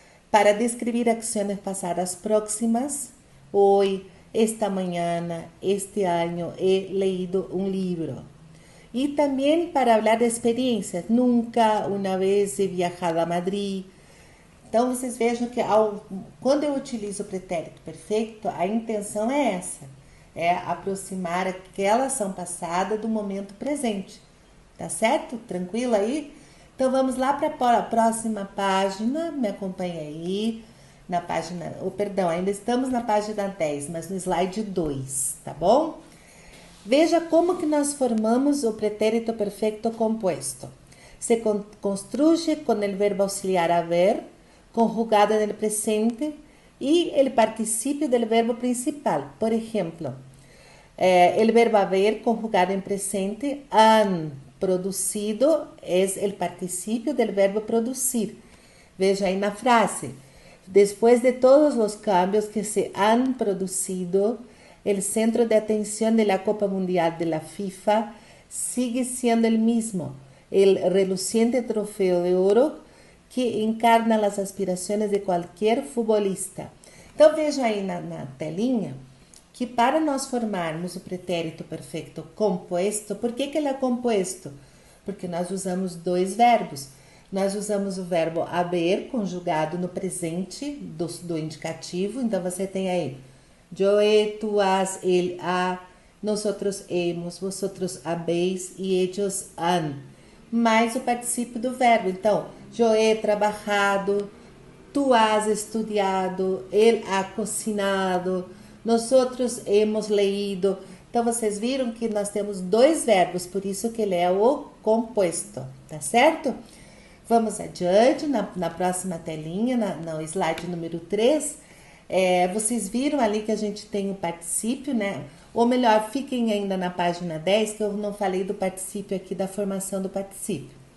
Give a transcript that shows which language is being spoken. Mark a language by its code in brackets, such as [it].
[es] Para describir acciones pasadas próximas, hoy, esta mañana, este año he leído un libro. Y también para hablar de experiencias. Nunca, una vez he viajado a Madrid. [pt] Então, vocês vejam que quando eu utilizo o pretérito perfeito, a intenção é essa. É aproximar aquela ação passada do momento presente. Tá certo? Tranquilo aí? Então, vamos lá para a próxima página. Me acompanha aí. Na página... perdão, ainda estamos na página 10, mas no slide 2, tá bom? Veja como que nós formamos o pretérito perfeito composto. [es] Se construye con el verbo auxiliar haber, conjugado en el presente y el participio del verbo principal. Por ejemplo, el verbo haber conjugado en presente, han producido, es el participio del verbo producir. [pt] Veja aí na frase. [es] Después de todos los cambios que se han producido, el centro de atención de la Copa Mundial de la FIFA sigue siendo el mismo, el reluciente trofeo de oro que encarna [pt] as aspirações de qualquer futebolista. Então, veja aí na telinha que para nós formarmos o pretérito perfeito composto, por que ele é composto? Porque nós usamos dois verbos. nós usamos o verbo haber conjugado no presente do indicativo. Então, você tem aí [es] yo he, tú has, él ha, nosotros hemos, vosotros habéis e ellos han. [pt] Mais o particípio do verbo. Então, [es] yo he trabajado, tú has estudiado, él ha cocinado, nosotros hemos leído. [pt] Então, vocês viram que nós temos dois verbos, por isso que ele é o composto, tá certo? Vamos adiante, na próxima telinha, no slide número 3, vocês viram ali que a gente tem o particípio, né? Ou melhor, fiquem ainda na página 10, que eu não falei do particípio aqui, da formação do particípio.